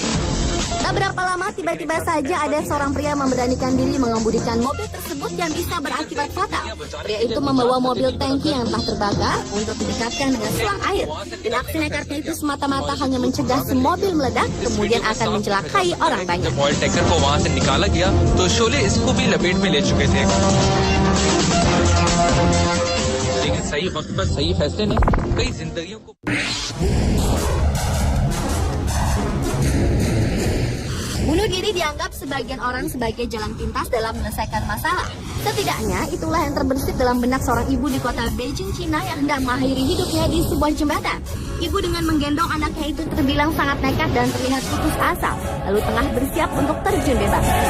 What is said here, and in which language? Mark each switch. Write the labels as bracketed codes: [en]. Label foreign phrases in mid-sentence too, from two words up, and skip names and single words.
[id] Tak berapa lama tiba-tiba saja ada seorang pria memberanikan diri mengemudikan mobil tersebut yang bisa berakibat fatal. Pria itu membawa mobil tangki yang telah terbakar untuk didekatkan dengan selang air. Dan aksi nekatnya itu semata-mata hanya mencegah mobil meledak kemudian akan mencelakai orang banyak. [en] oil tanker [hi] को वहां से निकाला गया तो शोले इसको भी लपेट में ले चुके थे लेकिन सही वक्त पर सही फैसले ने कई जिंदगियों को [id] Bunuh diri dianggap sebagian orang sebagai jalan pintas dalam menyelesaikan masalah. Setidaknya itulah yang terbersit dalam benak seorang ibu di kota Beijing, Cina yang hendak mengakhiri hidupnya di sebuah jembatan. Ibu dengan menggendong anaknya itu terbilang sangat nekat dan terlihat putus asa, lalu tengah bersiap untuk terjun bebas.